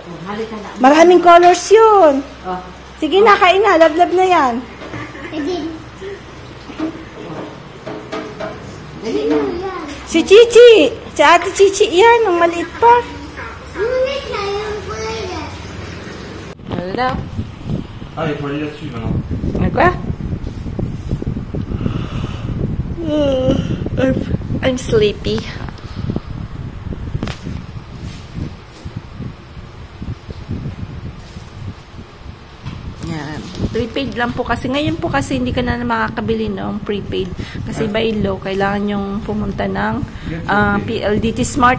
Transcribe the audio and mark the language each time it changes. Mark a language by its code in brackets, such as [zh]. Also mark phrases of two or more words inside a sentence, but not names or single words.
[tl] Maraming colors yun. Sige na, kain na. Love na yan. Si Chichi. Si Ate Chichi yan. Ang maliit pa. Hello. [fr] Allez, il faut aller là-dessus maintenant. Quoi? [en] I'm sleepy. [tl] Yan. Prepaid lang po kasi. Ngayon po kasi hindi ka na makakabili ng prepaid. Kasi [en] by law, [tl] kailangan yung pumunta ng PLDT Smart.